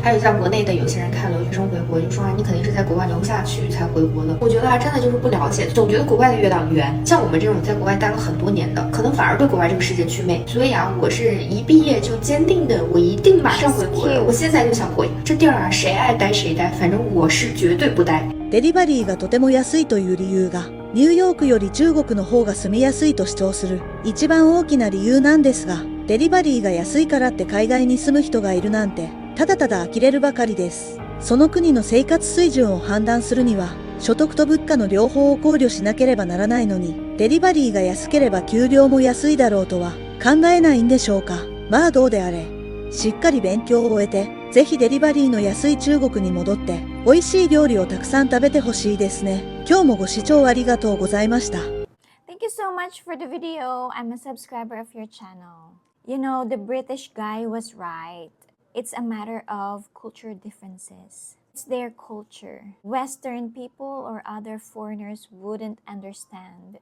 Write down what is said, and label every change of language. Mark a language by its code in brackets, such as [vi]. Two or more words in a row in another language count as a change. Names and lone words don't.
[zh] 还有像国内的有些人看留学生回国就说啊，你肯定是在国外留不下去才回国的。我觉得啊，真的就是不了解，总觉得国外的月亮圆，像我们这种在国外待了很多年的，可能反而对国外这个世界祛魅。所以啊，我是一毕业就坚定的，我一定马上回国的。我现在就想回，这地儿啊，谁爱待谁待，反正我是绝对不待。 [ja] デリバリーがとても安いという理由が、ニューヨークより中国の方が住みやすいと主張する一番大きな理由なんですが、デリバリーが安いからって海外に住む人がいるなんて、ただただ呆れるばかりです。その国の生活水準を判断するには、所得と物価の両方を考慮しなければならないのに、デリバリーが安ければ給料も安いだろうとは考えないんでしょうか。まあどうであれ、しっかり勉強を終えて、ぜひデリバリーの安い中国に戻って、美味しい料理をたくさん食べてほしいですね。今日もご視聴ありがとうございました。 [en] Thank you so much for the video. I'm a subscriber of your channel. You know, the British guy was right. It's a matter of culture differences. It's their culture. Western people or other foreigners wouldn't understand.